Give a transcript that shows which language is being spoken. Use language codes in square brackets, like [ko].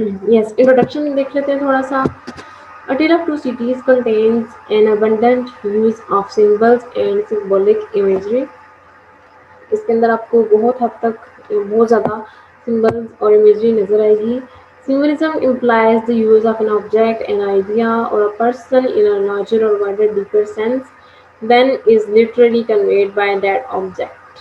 [hi] Yes, introduction देख लेते हैं थोड़ा सा. [en] A Tale of Two Cities contains an abundant use of symbols and symbolic imagery. [hi] इसके अंदर आपको बहुत हद तक बहुत ज़्यादा symbols और imagery नज़र आएगी. [en] Symbolism implies the use of an object, an idea, or a person in a larger or wider, deeper sense than is literally conveyed by that object.